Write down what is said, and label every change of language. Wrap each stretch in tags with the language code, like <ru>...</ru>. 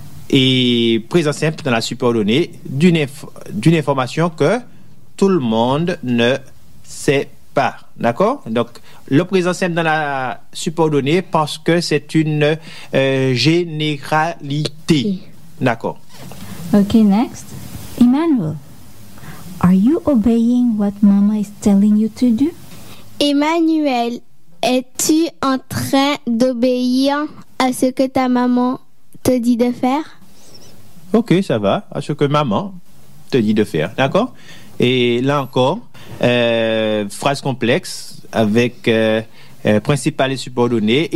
<fr>et présent simple dans la subordonnée d'une information que tout le monde ne sait pas. D'accord? Donc, le présent simple dans la subordonnée parce que c'est une généralité. D'accord?</fr> <en>Ok, next. Emmanuel, are you obeying what mama is telling you to do?</en> <fr>Emmanuel, es-tu en train d'obéir à ce que ta maman te dit de faire? Ok, ça va. À ce que maman te dit de faire. D'accord? Et là encore, phrase complexe avec principale et subordonnée.</fr>